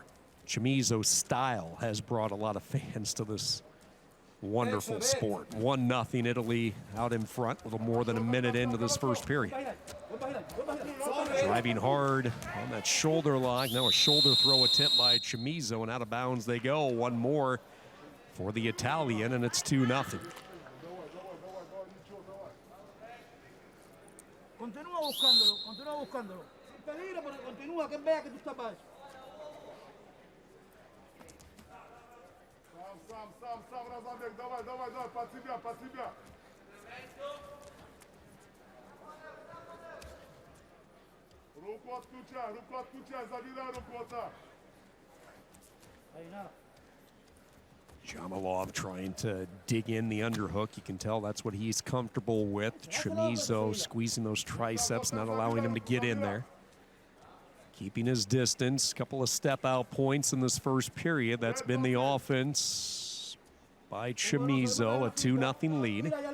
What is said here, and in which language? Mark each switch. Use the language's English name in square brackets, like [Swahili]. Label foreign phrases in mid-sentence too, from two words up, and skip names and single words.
[English] Chamizo's style has brought a lot of fans to this wonderful sport. 1-0 Italy out in front, a little more than a minute into this first period. Driving hard on that shoulder lock. Now a shoulder throw attempt by Chamizo, and out of bounds they go. One more for the Italian, and it's 2-0. [Spanish] Continúa buscándolo, continúa buscándolo. Peligro, pero continúa, que vea que tú estás bajo. [Russian] Сам, Разамбек, давай, под себя. Руку отключай, забирай руку вот так. [English] Zhamalov trying to dig in the underhook. You can tell that's what he's comfortable with. Chamizo squeezing those triceps, not allowing him to get in there. Keeping his distance. Couple of step-out points in this first period. That's been the offense by Chamizo, a 2-0 lead.